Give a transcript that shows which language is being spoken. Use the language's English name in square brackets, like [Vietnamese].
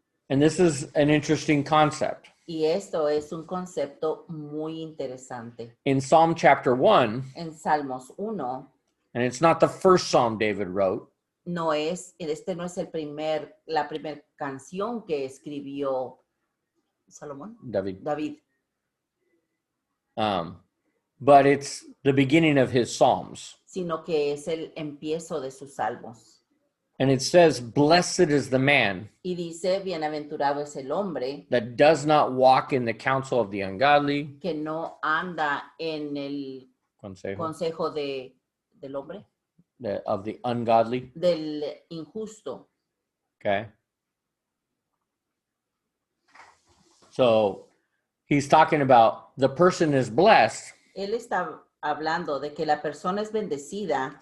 [English] And this is an interesting concept. [Spanish] Y esto es un concepto muy interesante. [English] In Psalm chapter 1, [Spanish] En Salmos 1, [English] and it's not the first psalm David wrote, [Spanish] este no es la primera canción que escribió Salomón, [English] David, [Spanish] David, [English] but it's the beginning of his psalms. [Spanish] sino que es el empiezo de sus salmos. [English] And it says, blessed is the man [Spanish] Y dice, bienaventurado es el hombre [English] that does not walk in the counsel of the ungodly, [Spanish] que no anda en el consejo del hombre, [English] of the ungodly. [Spanish] del injusto. [English] Okay. So he's talking about the person is blessed [Spanish] Él está hablando de que la persona es bendecida